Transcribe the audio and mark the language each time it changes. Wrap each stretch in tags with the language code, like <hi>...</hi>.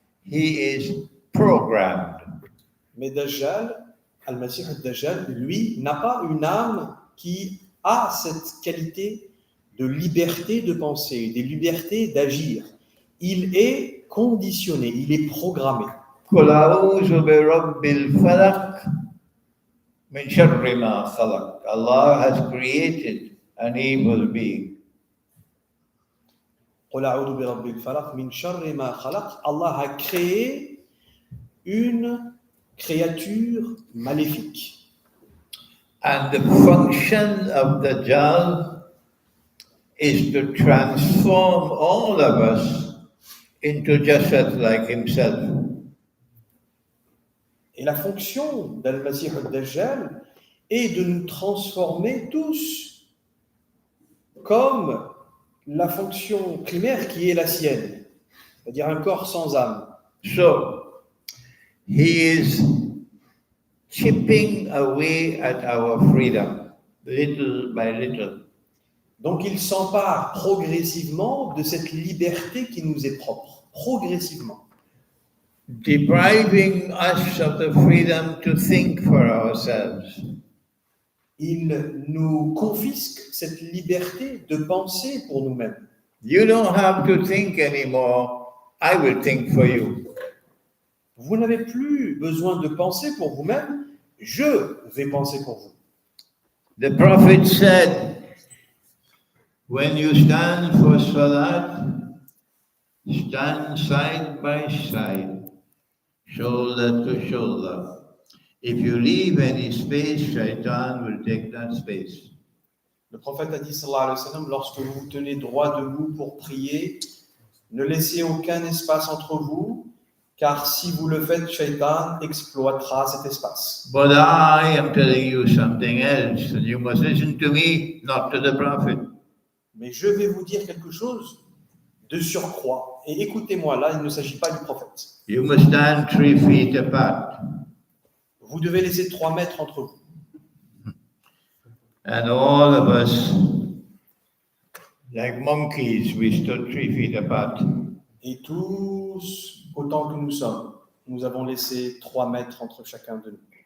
<en>He is programmed.</en> <fr>Mais Dajjal, Al-Masih al-Dajjal, lui, n'a pas une âme qui a cette qualité de liberté de penser, de liberté d'agir. Il est conditionné, il est programmé.</fr> <ar>قل أعوذ برب الفلق من شر ما خلق.</ar> <en>Allah has created an evil being.</en> <ar>قل أعوذ برب الفلق من شر ما خلق.</ar> <fr>Allah a créé une créature maléfique.</fr> <en>And the function of Dajjal is to transform all of us into Jasad like himself.</en> <fr>Et la fonction d'Al-Masih al-Dajjal et de nous transformer tous comme la fonction primaire qui est la sienne, c'est-à-dire un corps sans âme.</fr> <en>So, he is chipping away at our freedom, little by little.</en> <fr>Donc il s'empare progressivement de cette liberté qui nous est propre, progressivement.</fr> <en>Depriving us of the freedom to think for ourselves.</en> <fr>Il nous confisque cette liberté de penser pour nous-mêmes.</fr> <en>You don't have to think anymore. I will think for you.</en> <fr>Vous n'avez plus besoin de penser pour vous-même, je vais penser pour vous.</fr> <en>The prophet said, when you stand for salat, stand side by side, shoulder to shoulder. If you leave any space, Shaitan will take that space.</en> <fr>Le prophète a dit,</fr> <ar>sallallahu alayhi wa sallam,</ar> <fr>lorsque vous vous tenez droit debout pour prier, ne laissez aucun espace entre vous, car si vous le faites, Shaitan exploitera cet espace.</fr> <en>But I am telling you something else, and you must listen to me, not to the prophet.</en> <fr>Mais je vais vous dire quelque chose de surcroît. Et écoutez-moi, là, il ne s'agit pas du prophète.</fr> <en>You must stand 3 feet apart.</en> <fr>Vous devez laisser 3 mètres entre vous.</fr> <en>And all of us, like monkeys, we stood 3 feet apart.</en> <fr>Et tous, autant que nous sommes, nous avons laissé 3 mètres entre chacun de nous.</fr>